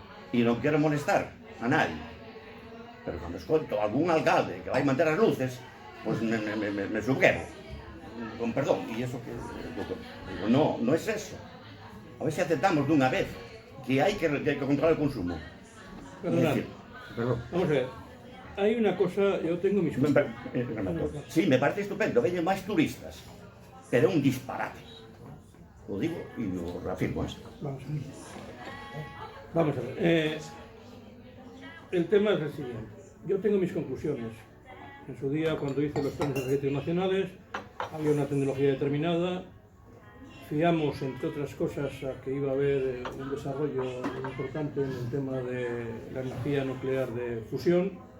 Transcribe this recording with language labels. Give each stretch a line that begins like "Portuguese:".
Galician: E non quero molestar a nadie, pero cando escoito algún alcalde que vai manter as luces, pois me sublevo.
Spanish: con perdón, y eso que no, no es eso. A ver si aceptamos de una vez que hay que controlar el consumo. Perdón. Perdón. Vamos a ver. Hay una cosa, yo tengo mis... Sí, me parece estupendo,
Galician: veñen máis turistas, pero é un disparate.
Spanish: Lo digo y lo reafirmo esto. Vamos a ver. El tema es el siguiente. Yo tengo mis conclusiones. En su día, cuando hice los planes energéticos nacionales, había una tecnología determinada. Fiamos, entre otras cosas, a que iba a haber un desarrollo importante en el tema de la energía nuclear de fusión.